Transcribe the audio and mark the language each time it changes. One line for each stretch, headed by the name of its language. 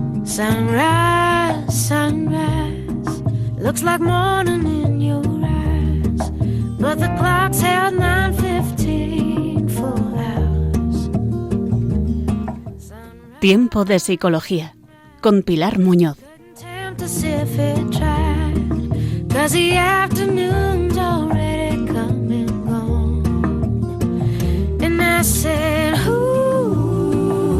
English: Sunrise, sunrise, looks like morning in your eyes, but the clock's held 9:15 for hours.
Spanish: Tiempo de psicología, con Pilar Muñoz.
English: Tempt us if it tried, 'cause the afternoon's already come and gone. And I said, ooh.